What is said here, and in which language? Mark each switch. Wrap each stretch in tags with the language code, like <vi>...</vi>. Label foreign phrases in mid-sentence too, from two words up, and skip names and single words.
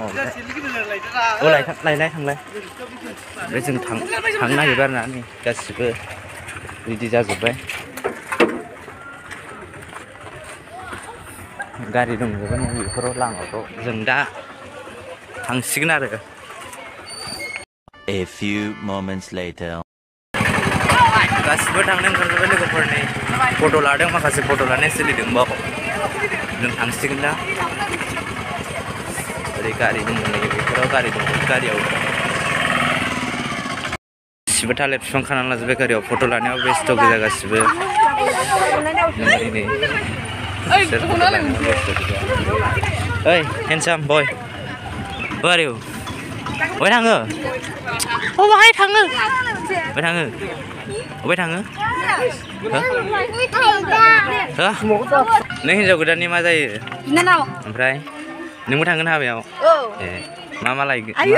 <brx>ओमफ्राय लायलाय थांलाय ओमफ्राय जों थांनो नागिरबाय आरोना नै गासिबो रेडि जाजोब्बाय। गारि दंजोबो नै बेफोराव लामाफ्राव जों दा थांसिगोन आरो।</brx> <en>A few moments later.</en> <brx>गासिबो थांनो ओंखारजोब्बाय लोगोफोरनि फट' लादों, माखासे फट' लानाया सोलिदों बाव। जों थांसिगोन दा। ओरै गारि दङ नै बेफोराव गारि दङ, गारियाव गासिबो थालिर बिफां खानानै लाजोब्बाय गारियाव। फट' लानायाव बेस्थ' गोजा गासिबो।</brx> <en>oi handsome boy, where are you?</en> <brx>बहाय थाङो? बहाय थाङो? बहाय थाङो? बहाय थाङो? नों हिन्जाव गोदाननि मा जायो? ओमफ्राय नोंबो थांगोन हाबायाव? ए मा लायगोन?</brx>